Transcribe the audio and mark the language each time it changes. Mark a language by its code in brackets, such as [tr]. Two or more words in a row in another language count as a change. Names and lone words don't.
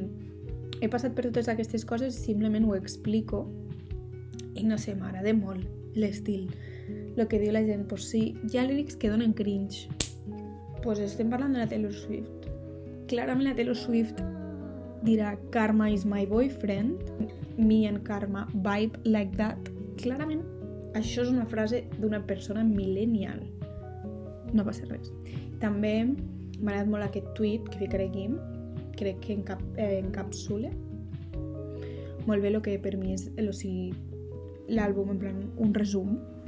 [ca] He passat per totes aquestes coses, simplement ho explico i no sé, m'agrada molt l'estil. El que diu la gent, pues sí, hi ha lírics que donen cringe. Pues estem parlant de la Taylor Swift. Clarament la Taylor Swift dirà [en] Karma is my boyfriend, me and Karma vibe like that. [ca] Clarament, això és una frase d'una persona millennial. No passa res. També m'ha agradat molt aquest tuit que ficaré aquí, crec que encapsula molt bé el que per mi és l'àlbum, en plan, un resum.